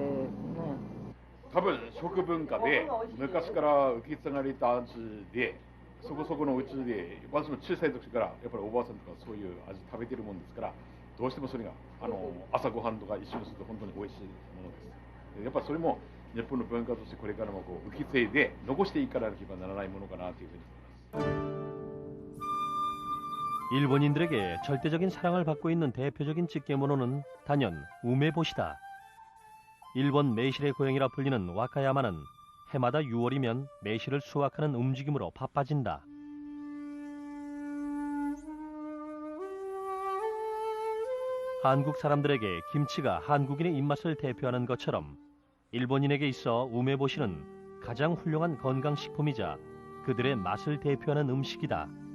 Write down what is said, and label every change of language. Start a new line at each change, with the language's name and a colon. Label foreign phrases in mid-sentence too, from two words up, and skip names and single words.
Japanese: 多分食文化で昔から受け継がれた味で、そこそこのうちで私も小さい時からやっぱりおばあさんとかそういう味食べてるもんですから、どうしてもそれが朝ごはんとか一緒にすると本当に美味しいものです。やっぱりそれも日本の文化としてこれからもこう受け継いで残していかなければならないものかなというふうに思います。
Korean: 일본인들에게 절대적인 사랑을 받고 있는 대표적인 찌개모노는 단연 우메보시다. 일본 매실의 고향이라 불리는 와카야마는 해마다 6월이면 매실을 수확하는 움직임으로 바빠진다. 한국 사람들에게 김치가 한국인의 입맛을 대표하는 것처럼 일본인에게 있어 우메보시는 가장 훌륭한 건강식품이자 그들의 맛을 대표하는 음식이다.